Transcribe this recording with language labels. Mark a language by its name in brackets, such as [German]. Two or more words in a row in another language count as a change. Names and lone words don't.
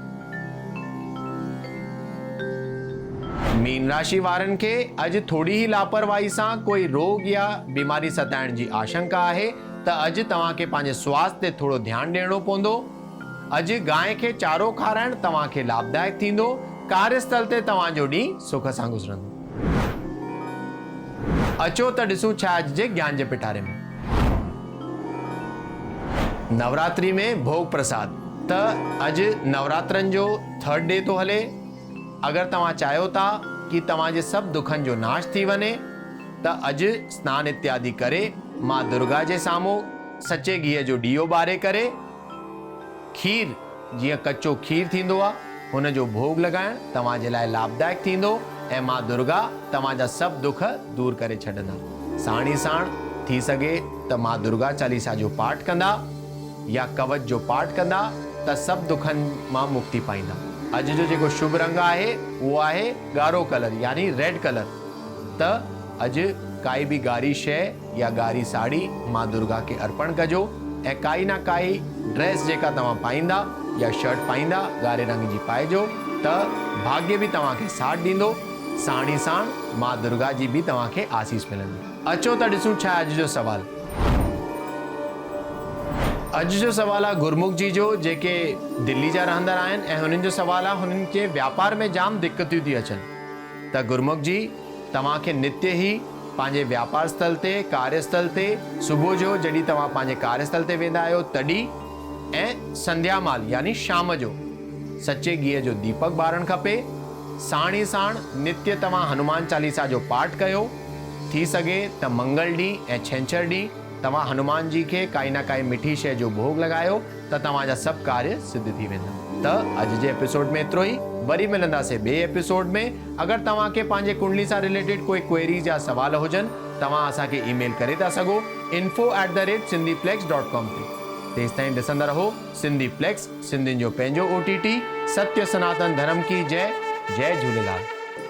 [Sindhi] मीन राशि वारनि खे अॼु थोड़ी ही लापरवाही सां कोई रोग या बीमारी सताइण जी आशंका आहे, त अॼु तव्हांखे पंहिंजे स्वास्थ्य ते थोरो ध्यानु ॾियणो पवंदो। अॼु गांइ खे चारो खाराइण तव्हांखे लाभदायक थींदो। कार्यस्थल ते तव्हांजो ॾींहुं सुख सां गुज़रंदो। अचो त ॾिसूं छा अॼु जे ज्ञान जे पिटारे में। नवरात्रि में भोग प्रसाद त अॼु नवरात्रनि जो [English] 3rd day [Sindhi] तो हले। अगर तव्हां चाहियो था कि तव्हांजे सभु दुखनि जो नाश थी वञे त अॼु स्नान इत्यादि करे मां दुर्गा जे साम्हूं सचे घीअ जो ॾीओ ॿारे करे खीर, जीअं कच्चो खीर थींदो आहे, हुन जो भोग लॻाइण तव्हांजे लाइ लाभदायक थींदो ऐं मां दुर्गा तव्हांजा सभु दुख दूर करे छॾंदा। साण ई साण थी सघे त मां दुर्गा चालीसा जो पाठ कंदा या कवच जो पाठ कंदा त सभु दुखनि मां मुक्ति पाईंदा। अॼु जो जेको शुभ रंग आहे उहो आहे ॻाढ़ो कलर यानी [English] red colour. [Sindhi] त अॼु काई बि ॻाढ़ी शइ या ॻाढ़ी साड़ी मां दुर्गा खे अर्पण कजो ऐं काई ना काई ड्रेस जेका तव्हां पाईंदा या शर्ट पाईंदा ॻाढ़े रंग जी पाइजो त भाग्य बि तव्हांखे साथ ॾींदो। साण ई साण मां दुर्गा जी बि तव्हांखे आसीस मिलंदी। अचो त ॾिसूं छा अॼु जो सवाल। अॼु जो सवाल आहे गुरमुख जी जो, जेके दिल्ली जा रहंदड़ आहिनि ऐं हुननि जो सवाल आहे हुननि खे व्यापार में जाम दिक्कतियूं थी अचनि। त गुरमुख जी तव्हांखे नित्य ई पंहिंजे व्यापार स्थल ते, कार्यस्थल ते सुबुह जो जॾहिं तव्हां पंहिंजे कार्यस्थल ते वेंदा आहियो तॾहिं ऐं संध्या माल यानी शाम जो सचे घीअ जो दीपक ॿारणु खपे। साण ई साण नित्य तव्हां हनुमान चालीसा जो पाठ कयो। थी सघे त मंगल ॾींहुं ऐं छंछरु ॾींहुं तव्हां हनुमान जी खे काई ना काई मिठी शइ जो भोग लॻायो त तव्हांजा सभु कार्य सिद्ध थी वेंदा। त अॼु जे एपिसोड में एतिरो ई। वरी मिलंदासीं ॿिए एपिसोड में। अगरि तव्हांखे पंहिंजे कुंडली सां रिलेटेड कोई क्वेरीज या सवाल हुजनि तव्हां असांखे ईमेल करे था सघो info@sindhiplex.com ते। तेसिताईं ॾिसंदा रहो सिंधी प्लेक्स, सिंधियुनि जो पंहिंजो OTT। [Hindi] सत्य सनातन धर्म की जय। जय झूलेलाल।